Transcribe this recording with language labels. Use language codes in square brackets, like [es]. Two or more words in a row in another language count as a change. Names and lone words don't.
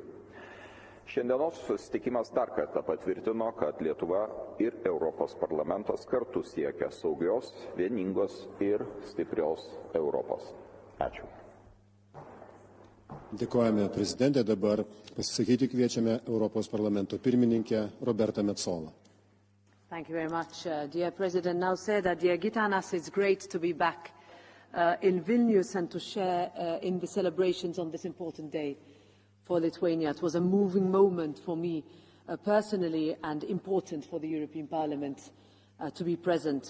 [lt] Šiandienos susitikimas dar kartą patvirtino, kad Lietuva ir Europos parlamentas kartu siekia saugios, vieningos ir stiprios Europos. Ačiū. Dėkojame prezidentė, dabar pasisakyti kviečiame Europos parlamento pirmininkę Roberta Metsola. [en] Thank you very much, dear President. Now said that, dear Gitanas, it's great to be back in Vilnius and to share in the celebrations on this important day for Lithuania. It was a moving moment for me personally and important for the European Parliament to be present.